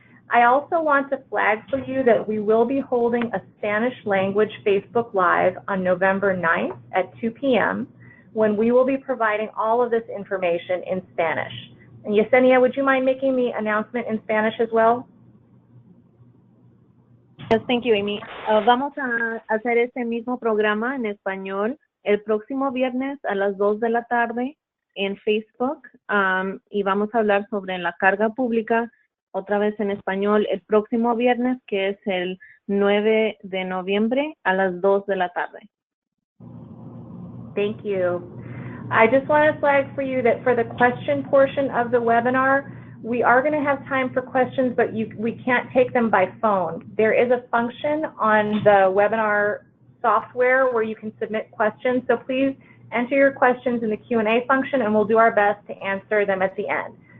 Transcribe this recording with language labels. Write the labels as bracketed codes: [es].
[en] I also want to flag for you that we will be holding a Spanish language Facebook Live on November 9th at 2 p.m. when we will be providing all of this information in Spanish. And Yesenia, would you mind making the announcement in Spanish as well? Yes, thank you, Amy. [es] Vamos a hacer este mismo programa en español el próximo viernes a las 2 de la tarde en Facebook y vamos a hablar sobre la carga pública otra vez en español el próximo viernes, que es el 9 de noviembre a las 2 de la tarde. [en] Thank you. I just want to flag for you that for the question portion of the webinar, we are going to have time for questions, but we can't take them by phone. There is a function on the webinar software where you can submit questions, so please enter your questions in the Q&A function and we'll do our best to answer them at the end.